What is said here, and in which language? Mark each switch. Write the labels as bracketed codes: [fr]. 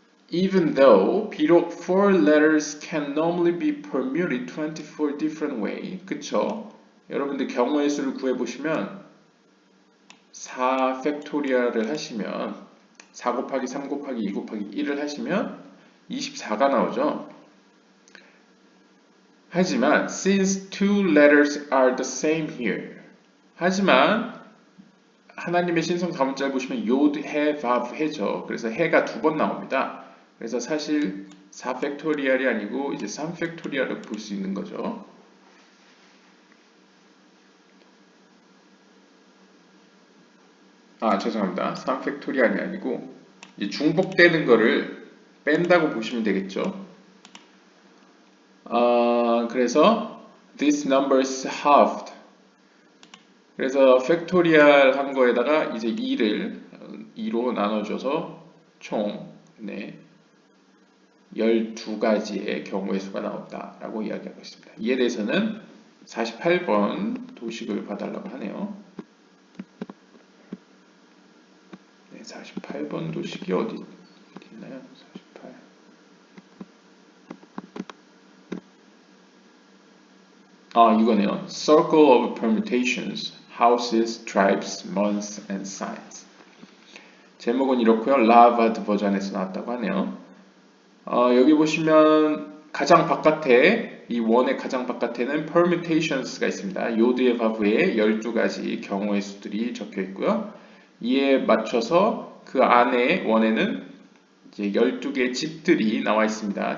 [en] Even though, [ko] 비록 [en] 4 letters can normally be permuted 24 different ways. [ko] 그쵸? 여러분들 경우의 수를 구해보시면 4 팩토리얼을 하시면 4 곱하기 3 곱하기 2 곱하기 1을 하시면 24가 나오죠. 하지만 [en] since two letters are the same here. [ko] 하지만 하나님의 신성 다문자를 보시면 요드, 해, 바브, 해죠. 그래서 해가 2번 나옵니다. 그래서 사실 4 팩토리얼이 아니고 이제 3 팩토리얼을 볼 수 있는 거죠. 죄송합니다. 3 팩토리얼이 아니고 이제 중복되는 거를 뺀다고 보시면 되겠죠. 그래서 [en] this number is halved. [ko] 그래서 팩토리얼 한 거에다가 이제 2를 2로 나눠줘서 총 12가지의 경우의 수가 나온다라고 이야기하고 있습니다. 이에 대해서는 48번 도식을 봐달라고 하네요. 48번 도식이 어디 있나요? 48. 이거네요. [en] Circle of permutations, houses, tribes, months, and signs. [ko] 제목은 이렇고요. 라바드 버전에서 나왔다고 하네요. 여기 보시면 가장 바깥에 이 원의 가장 바깥에는 permutations가 있습니다. 요드의 바브에 12가지 경우의 수들이 적혀 있고요. 이에 맞춰서 그 안에 원에는 이제 12개의 집들이 나와 있습니다.